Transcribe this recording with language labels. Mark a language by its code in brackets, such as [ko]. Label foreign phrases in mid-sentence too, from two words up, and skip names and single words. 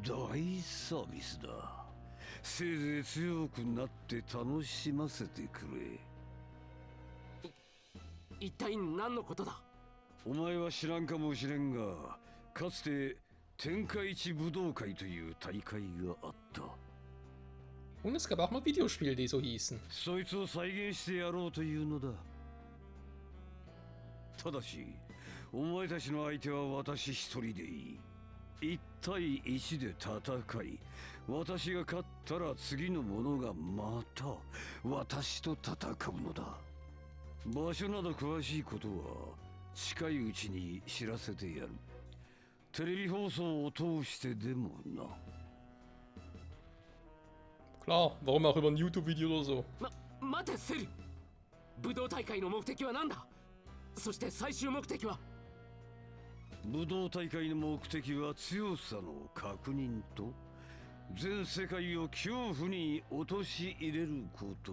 [ja] 大サービスだ。せいぜい強くなって楽しませてくれ。一体何のことだ。お前は知らんかもしれんが、かつて天下一武道会という大会があった。 [de] Und es gab auch mal Videospiele, die so hießen. [ja] そいつを再現してやろうというのだ。ただしお前たちの相手は私一人でいい。1対1で戦い、私が勝ったら次の者がまた私と戦うのだ。場所など詳しいことは近いうちに知らせてやる。テレビ放送を通してでもな。 [de] Klar, warum auch über ein YouTube-Video oder so. [ja] 待てセル。武道大会の目的は何だ。そして最終目的は。武道大会の目的は強さの確認と全世界を恐怖に陥れること。